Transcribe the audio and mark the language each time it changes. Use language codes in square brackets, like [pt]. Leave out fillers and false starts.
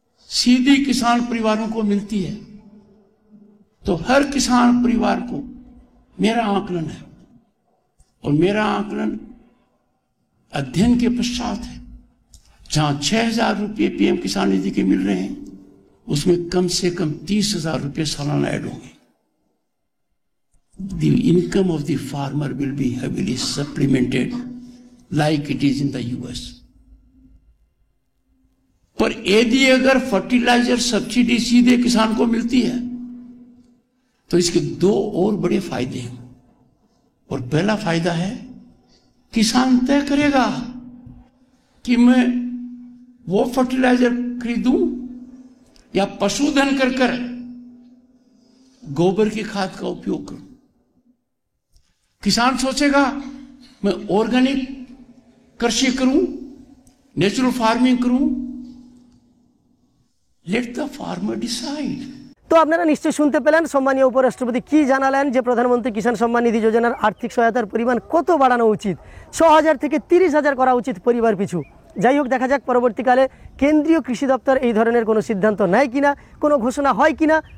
[hi] सीधी किसान परिवारों को मिलती है तो हर किसान परिवार को, मेरा आकलन है और मेरा आकलन अध्ययन के पश्चात है, जहां 6,000 रुपये पीएम किसान निधि के मिल रहे हैं, उसमें कम से कम 30,000 रुपये सालाना ऐड होंगे। [en] The income of the farmer will be heavily supplemented like it is in the US. [hi] पर यदि अगर फर्टिलाइजर सब्सिडी सीधे किसान को मिलती है तो इसके दो और बड़े फायदे हैं। और पहला फायदा है, किसान तय करेगा कि मैं वो फर्टिलाइजर खरीदूं या पशुधन कर गोबर की खाद का उपयोग करूं। किसान सोचेगा मैं ऑर्गेनिक कृषि करूं, नेचुरल फार्मिंग करूं। [en] Let the farmer decide. [bn] তো আপনারা নিশ্চয়ই শুনতে পেলেন সম্মানীয় উপরাষ্ট্রপতি কি জানালেন, যে প্রধানমন্ত্রী কিষাণ সম্মান নিধি যোজনার আর্থিক সহায়তার পরিমাণ কত বাড়ানো উচিত, 6,000 থেকে 30,000 করা উচিত পরিবার পিছু। যাই হোক, দেখা যাক পরবর্তীকালে কেন্দ্রীয় কৃষি দপ্তর এই ধরনের কোনো সিদ্ধান্ত নেয় কিনা, কোনো ঘোষণা হয় কিনা।